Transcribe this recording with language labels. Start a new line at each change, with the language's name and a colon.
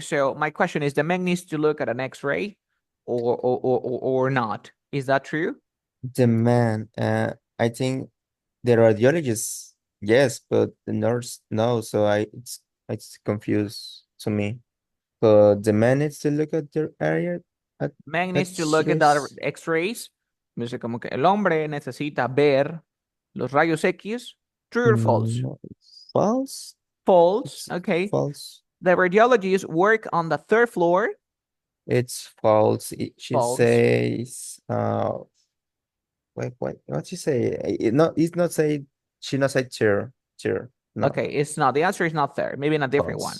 English: So my question is, the man needs to look at an X-ray, or not? Is that true? The man, I think the radiologist, yes, but the nurse, no. So it's confused to me. But the man needs to look at their area at Man needs to look at the X-rays. X-rays.
Spanish: Dice como que el hombre necesita ver los rayos X.
English: True or false? No, false. False. It's Okay. false. The radiologists work on the third floor. It's false. She False. says, what she say? It's not say. She not say chair. No. Okay, it's not. The answer is not there. Maybe in a different one.